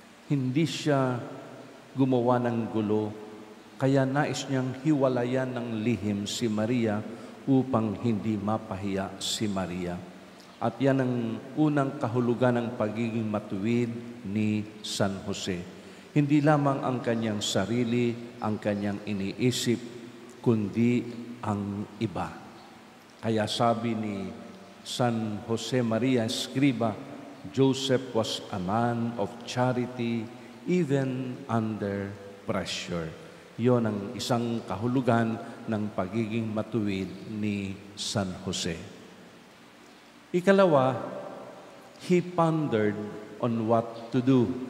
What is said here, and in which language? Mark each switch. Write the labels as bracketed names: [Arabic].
[Filipino] Hindi siya gumawa ng gulo, kaya nais niyang hiwalayan ng lihim si Maria upang hindi mapahiya si Maria. At yan ang unang kahulugan ng pagiging matuwid ni San Jose. Hindi lamang ang kanyang sarili, ang kanyang iniisip, kundi ang iba. Kaya sabi ni [English] San Jose Maria Escriba, Joseph was a man of charity even under pressure. [Filipino] Yon ang isang kahulugan ng pagiging matuwid ni San Jose. Ikalawa, [English] he pondered on what to do.